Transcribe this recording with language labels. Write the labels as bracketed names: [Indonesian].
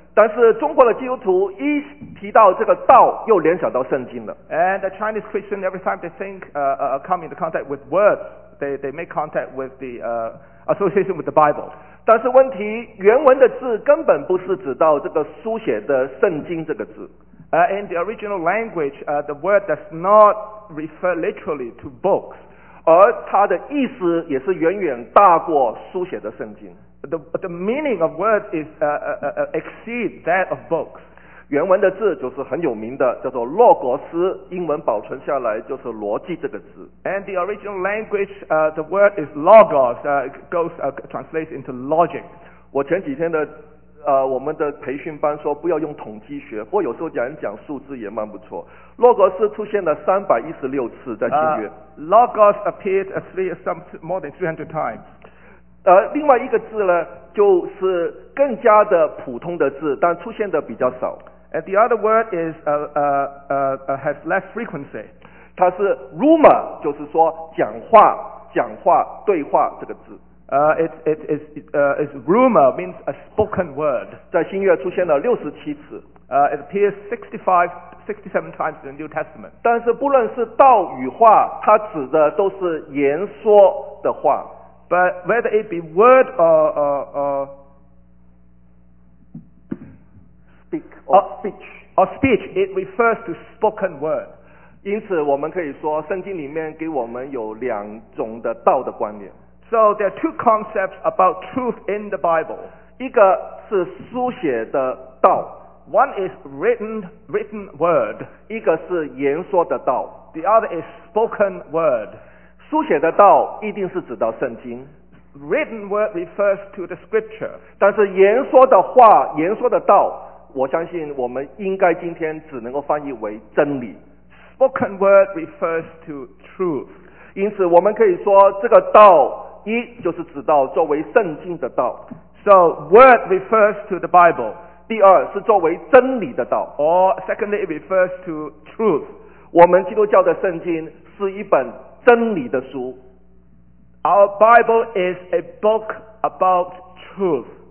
[Chinese] 但是中国的基督徒一提到这个道，又联想到圣经了。 [English] And the Chinese Christian, every time they think come into contact with words, they make contact with the association with the Bible. [Chinese] 但是问题，原文的字根本不是指到这个书写的圣经这个字。 [English] In the original language, the word does not refer literally to books. [Chinese] 而它的意思也是远远大过书写的圣经。 [English] The meaning of word is exceed that of books. [Chinese] 原文的字就是很有名的，叫做洛格斯，英文保存下来就是逻辑这个字。 [English] And the original language, the word is logos, translates into logic. [Chinese] 我前几天的我们的培训班说不要用统计学，不过有时候讲一讲数字也蛮不错。洛格斯出现了316次在新约。 [English] Logos appeared more than 300 times. [Chinese] 另外一个字呢，就是更加的普通的字，但出现的比较少。 [English] And the other word is has less frequency. [Chinese] 它是 rumor， 就是说讲话、对话这个字。 [English] It's rumor means a spoken word. [Chinese] 在新约出现了67次。 [English] It appears 67 times in the New Testament. [Chinese] 但是不论是道与话，它指的都是言说的话。 [English] But whether it be word or speech, it refers to spoken word. [Chinese] 因此我们可以说圣经里面给我们有两种的道的观念。 [English] So there are two concepts about truth in the Bible. [Chinese] 一个是书写的道。 [English] One is written word. [Chinese] 一个是言说的道。 [English] The other is spoken word. [Chinese] 书写的道一定是指到圣经。 [English] Written word refers to the scripture. [Chinese] 但是言说的话，言说的道，我相信我们应该今天只能够翻译为真理。 [English] Spoken word refers to truth. [Chinese] 因此我们可以说这个道一就是指到作为圣经的道。 [English] So word refers to the Bible. [Chinese] 第二是作为真理的道。 [English] Or secondly it refers to truth. [Chinese] 我们基督教的圣经是一本真理的书。 [English] Our Bible is a book about truth.